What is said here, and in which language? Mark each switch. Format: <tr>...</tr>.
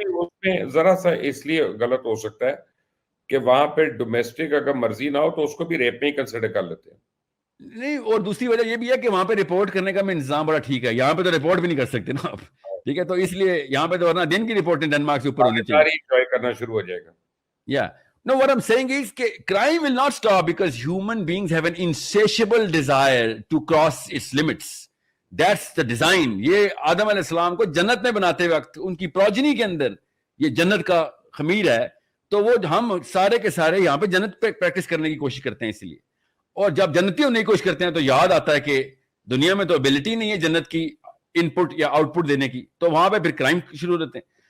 <ur>اس میں ذرا سا اس لیے غلط ہو سکتا ہے کہ وہاں پہ ڈومیسٹک اگر مرضی نہ ہو تو اس کو بھی ریپ میں ہی کنسیڈر کر لیتے ہیں. نہیں, اور دوسری وجہ یہ بھی ہے کہ وہاں پہ رپورٹ کرنے کا انتظام بڑا ٹھیک ہے. یہاں پہ تو رپورٹ بھی نہیں کر سکتے نا آپ. ٹھیک ہے, تو اس لیے یہاں پہ تو ورنہ دن کی رپورٹیں ڈنمارک سے اوپر ہونی چاہیے. انجوائے کرنا شروع ہو جائے گا. Yeah.</ur> <en>No, what I'm saying is کہ crime will not stop because human beings have an insatiable desire to cross its limits. That's the design.</en> <ur>یہ آدم علیہ السلام کو جنت میں بناتے وقت ان کی پروجنی کے اندر یہ جنت کا خمیر ہے, تو وہ ہم سارے کے سارے یہاں پہ جنت پہ پریکٹس کرنے کی کوشش کرتے ہیں. اس لیے, اور جب جنتی ہونے کی کوشش کرتے ہیں تو یاد آتا ہے کہ دنیا میں تو ابیلٹی نہیں ہے جنت کی ان پٹ یا آؤٹ پٹ دینے کی, تو وہاں پہ پھر کرائم شروع ہوتے ہیں.</ur>